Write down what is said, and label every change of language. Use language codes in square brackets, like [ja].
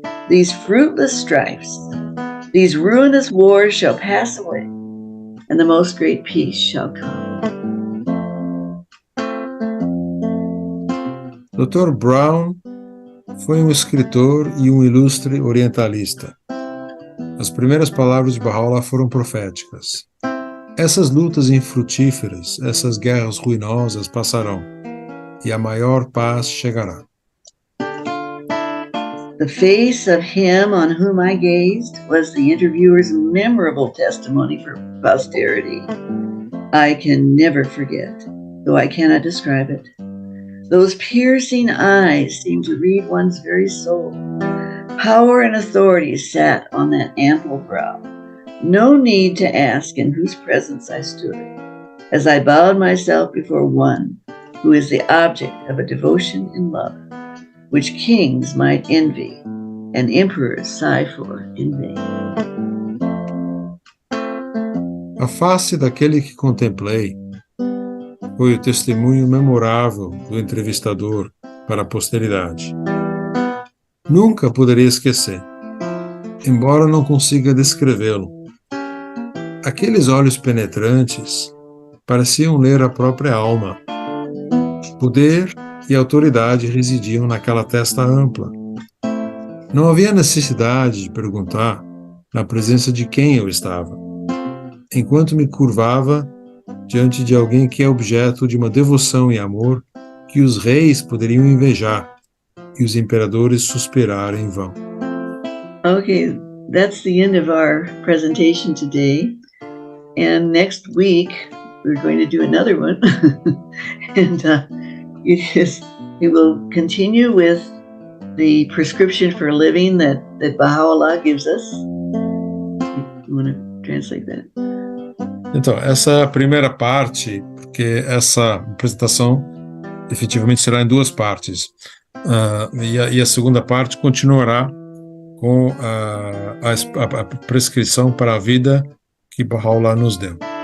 [en] These fruitless strifes, these ruinous wars shall pass away, and the most great peace shall come. [pt] Dr. Brown foi um escritor e um ilustre orientalista. As primeiras palavras de Baha'u'llah foram proféticas. Essas lutas infrutíferas, essas guerras ruinosas passarão, e a maior paz chegará. [en] The face of him on whom I gazed was the interviewer's memorable testimony for posterity. I can never forget, though I cannot describe it. Those piercing eyes seemed to read one's very soul. Power and authority sat on that ample brow. No need to ask in whose presence I stood, as I bowed myself before one who is the object of a devotion and love, which kings might envy and emperors sigh for in vain. [pt] A face daquele que contemplei foi o testemunho memorável do entrevistador para a posteridade. Nunca poderia esquecer, embora não consiga descrevê-lo. Aqueles olhos penetrantes pareciam ler a própria alma. Poder e autoridade residiam naquela testa ampla. Não havia necessidade de perguntar na presença de quem eu estava, enquanto me curvava diante de alguém que é objeto de uma devoção e amor que os reis poderiam invejar e os imperadores suspirar em vão. [en] Okay, that's the end of our presentation today. And next week, we're going to do another one. And it will continue with the prescription for living that Baha'u'llah gives us. You want to translate that? [pt] Então, essa é a primeira parte, porque essa apresentação efetivamente será em duas partes. E a segunda parte continuará com a prescrição para a vida que Baha'u'llah nos deu.